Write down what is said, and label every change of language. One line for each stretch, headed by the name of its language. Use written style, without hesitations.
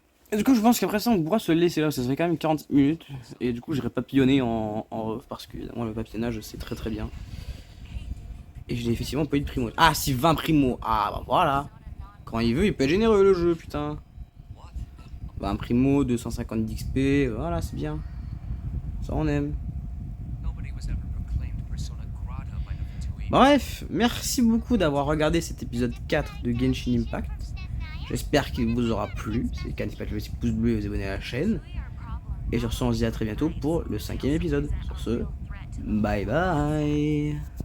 French: Et du coup, je pense qu'après ça, on pourra se laisser là, ça fait quand même 40 minutes. Et du coup, j'irai papillonner en ref parce que moi, le papillonnage, c'est très très bien. Et je n'ai effectivement pas eu de primo. Ah, si 20 primo. Ah, bah voilà. Quand il veut, il peut être généreux le jeu, putain. 20 primo, 250 d'XP, voilà, c'est bien. Ça, on aime.
English: Nobody was ever proclaimed Persona Grata by the Fatui.
French: Bref, merci beaucoup d'avoir regardé cet épisode 4 de Genshin Impact. J'espère qu'il vous aura plu. Si c'est le cas, n'hésitez pas à laisser pouce bleu et vous abonner à la chaîne. Et sur ce, on se dit à très bientôt pour le 5e épisode. Sur ce, bye bye.